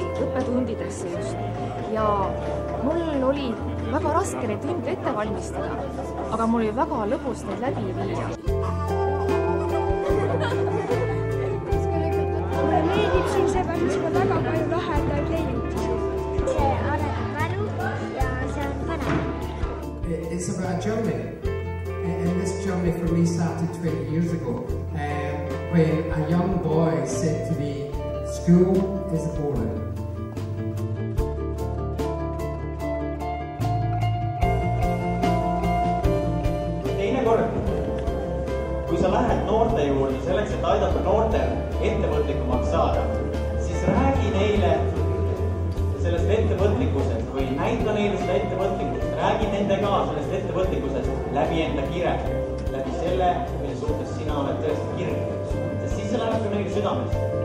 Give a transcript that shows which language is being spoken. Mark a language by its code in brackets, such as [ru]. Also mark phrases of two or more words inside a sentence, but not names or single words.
[et] õppetundidesse just ja mul oli väga raske neid tunde ette valmistada, aga mul oli väga lõbus neid läbi viia. Mulle meeldib siin seepärast, et väga palju lahedaid leiutisi. See arendab mälu ja see on põnev. [en] It's about a journey. And this journey for me started 20 years ago when a young boy said to me, "School is boring." [et] Teine kord, kui sa lähed noorte juurde selleks, et aidata noortel ettevõtlikumaks saada, siis räägi neile sellest ettevõtlikkusest või näita neile seda ettevõtlikkust, räägi nendega sellest ettevõtlikkusest läbi enda kire, läbi selle, mille suhtes sina oled tõesti kirjutanud, sest siis see läheb ka neile südamest.